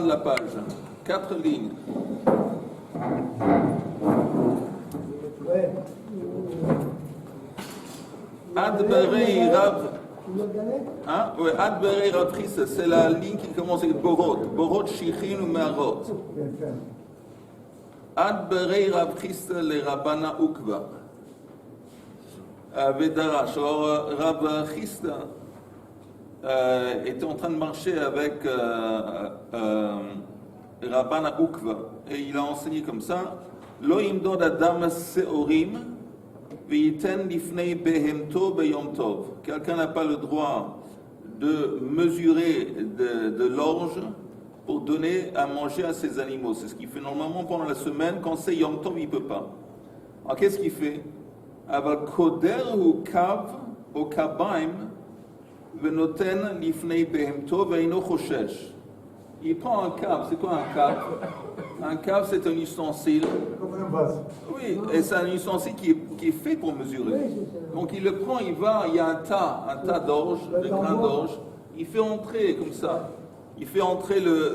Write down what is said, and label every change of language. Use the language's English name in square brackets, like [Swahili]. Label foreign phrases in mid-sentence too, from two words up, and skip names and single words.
[French] de la page. 4 lignes. [Hebrew] Ad Berei [French] Rav. Hein? Ouais, [Hebrew] Ad Berei [French] Rav Chisda, c'est la ligne qui commence avec Borot. [Hebrew] בורות שיחין [French] ou Me'arot. [Hebrew] Ad Berei [French] Rav Chisda le Rabbana Ukva. Vedarash. Alors, Rav Chisda était en train de marcher avec Rabbana Ukva et il a enseigné comme ça: [Hebrew] לא ימדוד אדם שעורים ויתן לפני בהמתו ביום טוב. [French] Quelqu'un n'a pas le droit de mesurer de l'orge pour donner à manger à ses animaux. C'est ce qu'il fait normalement pendant la semaine. Quand c'est [Hebrew] יום טוב, [French] il ne peut pas. Alors qu'est-ce qu'il fait? [Hebrew] אבל קודר או קב או קביים ונותן לפני בהמתו ואינו חושש. [French] Il prend un cave. C'est quoi un cave? Un cave, c'est un ustensile. Comme un vase. Oui, et c'est un ustensile qui est fait pour mesurer. Donc il le prend, il va, il y a un tas d'orge, de grains d'orge. Il fait entrer comme ça. Il fait entrer le.